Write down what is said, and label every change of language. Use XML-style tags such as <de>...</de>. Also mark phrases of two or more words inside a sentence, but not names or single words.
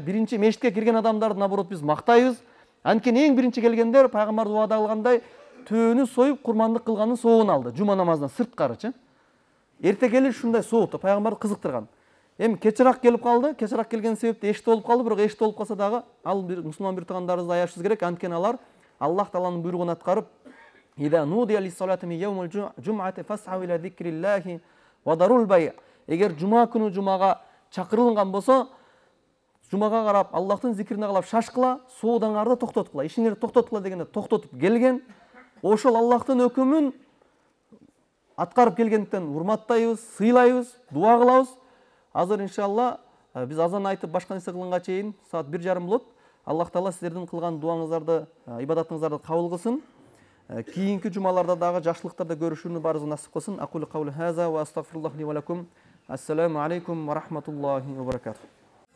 <ky>Биринчи мешитке кирген адамдарды наоборот биз мактайбыз. Анткени эң биринчи келгендер пайгамбар убада кылгандай төөнү союп курмандык кылганын соогун алды. Жума намазынан сырткарычы. Эрте келиш ушундай сооту пайгамбарды кызыктырган. Эми кечирээк келип калды. Кечирээк келген себепти эшикте болуп калды, бирок эшикте болуп калса дагы ал бир мусулман бир туугандарыбызды аяшыбыз керек. Анткени алар Аллах тааланын буйругун аткарып,</ky> <ar>"إذا نودي للصلاة من يوم الجمعة فاسعوا إلى ذكر الله وذروا البيع'."</ar> <ky>Эгер жума күнү жумага чакырылган болсо, жумага карап Аллахтын зикрине калап шашкыла, соодаңарды токтоткула, ишиңерди токтоткула дегенде токтотуп келген. Ошол Аллахтын өкүмүн аткарып келгендиктен урматтайбыз, сыйлайбыз, дуа кылабыз. Азыр иншалла биз азан айтып башка нерсе кылганга чейин саат 1:30 болот. Аллах таала силердин кылган дуаңыздарды, ибадатыңыздарды кабыл кылсын. Кийинки жумаларда дагы жакшылыктарды көрүшүүнү барыбызга насип кылсын.</ky> <ar>أقول قولي هذا وأستغفر الله لي ولكم السلام عليكم ورحمة الله وبركاته.</ar>